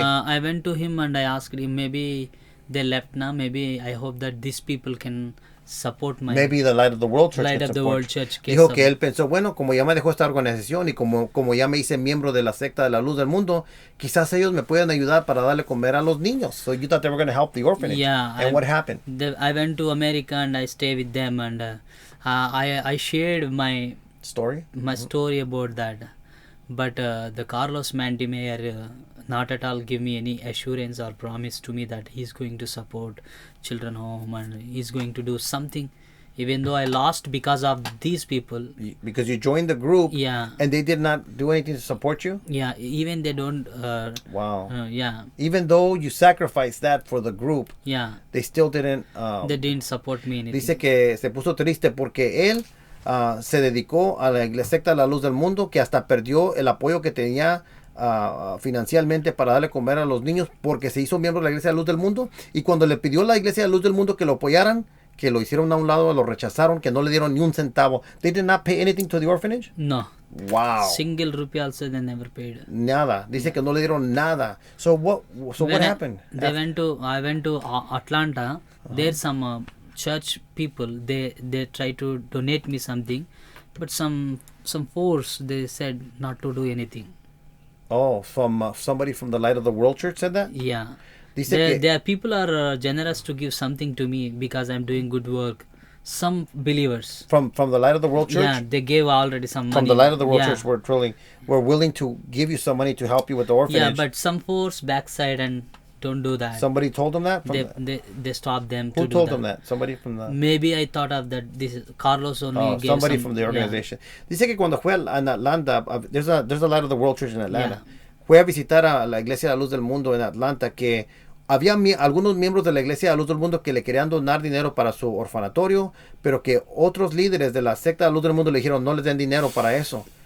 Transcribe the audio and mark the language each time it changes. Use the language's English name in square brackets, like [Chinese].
[English] I went to him and I asked him, maybe they left now. Maybe I hope that these people can support my... Maybe the Light of the World Church. Light of the World Church. [Spanish] Dijo que él pensó, bueno, como ya me dejó esta organización y como ya me hice miembro de la secta de la Luz del Mundo, quizás ellos me puedan ayudar para darle comer a los niños. [English] So you thought they were going to help the orphanage. Yeah. And what happened? I went to America and I stayed with them and I shared my story about that. But the Carlos Montemayor not at all give me any assurance or promise to me that he's going to support children home and he's going to do something, even though I lost because of these people. Because you joined the group. Yeah. And they did not do anything to support you. Yeah. Even they don't. Wow. Yeah. Even though you sacrificed that for the group. Yeah. They still didn't. They didn't support me anything. [Spanish] Dice que se puso triste porque él se dedicó a la secta de la Luz del Mundo, que hasta perdió el apoyo que tenía financieramente para darle comer a los niños, porque se hizo miembro de la Iglesia de la Luz del Mundo. Y cuando le pidió a la Iglesia de la Luz del Mundo que lo apoyaran, que lo hicieron a un lado, lo rechazaron, que no le dieron ni un centavo. [English] They did not pay anything to the orphanage? No. Wow. Single rupee also they never paid. [Spanish] Nada. Dice que no le dieron nada. [English] So what happened? I went to Atlanta. There's some church people. They try to donate me something, but some force they said not to do anything. Oh, from somebody from the Light of the World Church said that? Yeah. [Spanish] Dice [English] Their people are generous to give something to me because I'm doing good work. Some believers from the Light of the World Church. Yeah, they gave already some money. From the Light of the World Church, we're willing to give you some money to help you with the orphanage. Yeah, but some force backside and don't do that. Somebody told them that. They stopped them. Who told them that? Somebody from the. Maybe I thought of that. This is Carlos only. Gave Somebody from the organization. Yeah. [Spanish] Dice que cuando fue en Atlanta, [English] there's a Light of the World Church in Atlanta. Yeah. [Spanish] Fue a visitar a la Iglesia de la Luz del Mundo en Atlanta, que había algunos miembros de la Iglesia de la Luz del Mundo que le querían donar dinero para su orfanatorio, pero que otros líderes de la secta de la Luz del Mundo le dijeron no les den dinero para eso.